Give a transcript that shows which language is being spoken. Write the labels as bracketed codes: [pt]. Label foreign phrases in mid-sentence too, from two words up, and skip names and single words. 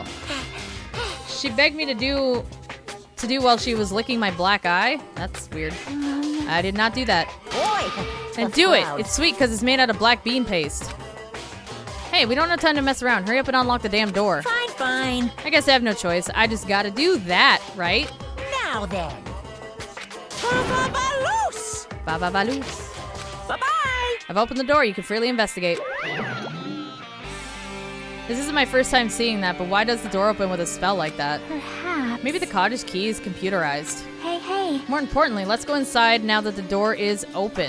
[en] She begged me to do while she was licking my black eye. That's weird. I did not do that. Boy! And do it. It's sweet because it's made out of black bean paste. Hey, we don't have time to mess around. Hurry up and unlock the damn door. Fine, fine. I guess I have no choice. I just gotta do that, right? Now then. Ba-ba-ba-loose! Ba-ba-ba-loose. Bye-bye! I've opened the door. You can freely investigate. This isn't my first time seeing that, but why does the door open with a spell like that? Perhaps. Maybe the cottage key is computerized. Hey, hey. More importantly, let's go inside now that the door is open.